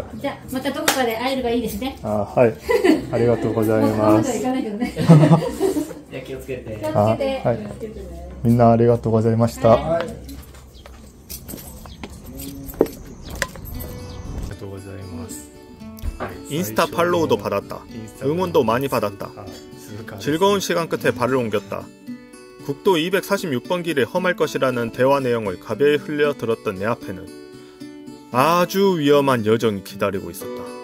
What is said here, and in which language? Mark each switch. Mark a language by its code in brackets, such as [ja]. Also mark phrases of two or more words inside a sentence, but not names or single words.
[ja] またどこかで会えればいいですね。はい。ありがとうございます。行かないけどね。いや気をつけて。気をつけて。はい。みんなありがとうございました。はいありがとうございます。 [ko] 인스타 팔로우도 받았다. 응원도 많이 받았다. 즐거운 시간 끝에 발을 옮겼다. 국도 246번 길이 험할 것이라는 대화 내용을 가벼이 흘려 들었던 내 앞에는 아주 위험한 여정이 기다리고 있었다.